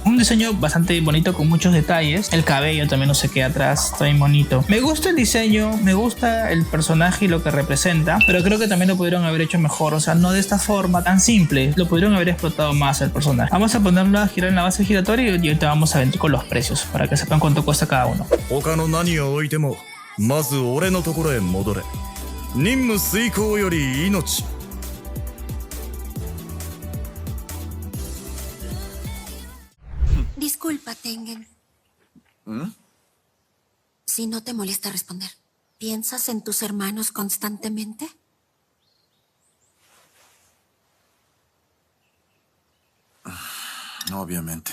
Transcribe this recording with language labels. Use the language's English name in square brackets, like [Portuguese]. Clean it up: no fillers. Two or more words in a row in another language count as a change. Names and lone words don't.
[Spanish] Un diseño bastante bonito con muchos detalles. El cabello también no se queda atrás, está bien bonito. Me gusta el diseño, me gusta el personaje y lo que representa, pero creo que también lo pudieron haber hecho mejor, o sea, no de esta forma tan simple, lo pudieron haber explotado más el personaje. Vamos a ponerlo a girar en la base giratoria y ahorita vamos a ver con los precios para que sepan cuánto cuesta cada uno. [Japanese] 他の何を置いてもまず俺のところへ戻れ。任務遂行より命。 [Spanish] Disculpa, Tengen. Si no te molesta responder, ¿piensas en tus hermanos constantemente? Obviamente.